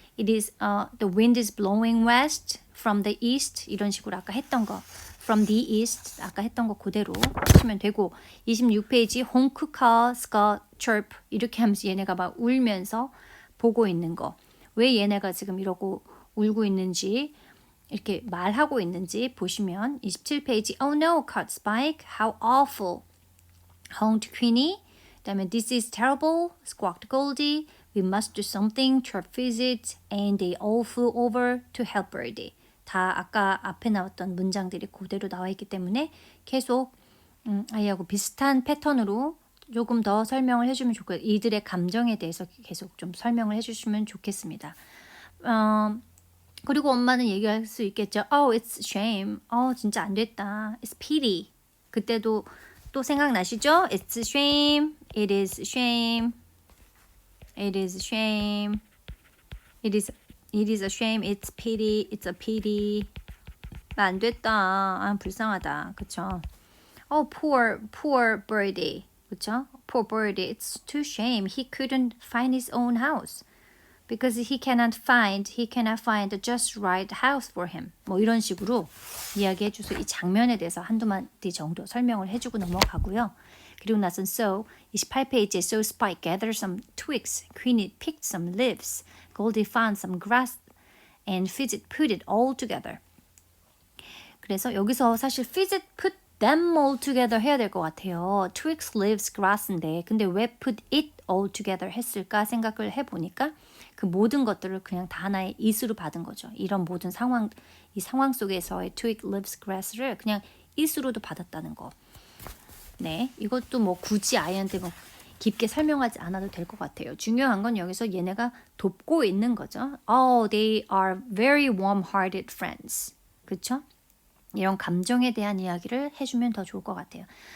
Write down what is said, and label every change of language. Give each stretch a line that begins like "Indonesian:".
English: It is the wind is blowing west from the east.
Korean: 이런 식으로 아까 했던 거.
English: From the east.
Korean: 아까 했던 거 그대로 하시면 되고 26페이지 honk, caw, squawk, chirp 이렇게 하면서 얘네가 막 울면서 보고 있는 거. 왜 얘네가 지금 이러고 울고 있는지 이렇게 말하고 있는지 보시면 27페이지
English: Oh no, caught Spike. How awful. Honked Queenie.
Korean: 그다음에
English: This is terrible. Squawked Goldie. We must do something. Chirped Fidget. And they all flew over to help Birdie.
Korean: 다 아까 앞에 나왔던 문장들이 그대로 나와 있기 때문에 계속 아이하고 비슷한 패턴으로 조금 더 설명을 해주면 좋고요. 이들의 감정에 대해서 계속 좀 설명을 해주시면 좋겠습니다. 그리고 엄마는 얘기할 수 있겠죠.
English: Oh, it's shame.
Korean: 진짜 안 됐다.
English: It's pity.
Korean: 그때도 또 생각나시죠?
English: It's shame. It is shame. It is shame. It is a shame. It's pity. It's a pity.
Korean: 안 됐다. 불쌍하다. 그쵸?
English: Oh, poor birdie. 그쵸? Poor birdie. It's too shame. He couldn't find his own house. Because he cannot find the just right house for him.
Korean: 뭐 이런 식으로 이야기해 주세요. 이 장면에 대해서 한두 마디 정도 설명을 해주고 넘어가고요. 그리고 나선
English: So 28페이지에 So Spike gathered some twigs, Queenie picked some leaves, Goldie found some grass, and Fidget put it all together.
Korean: 그래서 여기서 사실
English: Fidget put them all together
Korean: 해야 될 것 같아요. Twigs, leaves, grass인데 근데 왜
English: put it all together
Korean: 했을까 생각을 해보니까 그 모든 것들을 그냥 다 하나의 it으로 받은 거죠. 이런 모든 상황, 이 상황 속에서의 twig, leaves, grass를 그냥 it으로도 받았다는 거. 네, 이것도 뭐 굳이 아이한테 뭐 깊게 설명하지 않아도 될 것 같아요. 중요한 건 여기서 얘네가 돕고 있는 거죠.
English: Oh, they are very warm-hearted friends.
Korean: 그렇죠? 이런 감정에 대한 이야기를 해주면 더 좋을 것 같아요.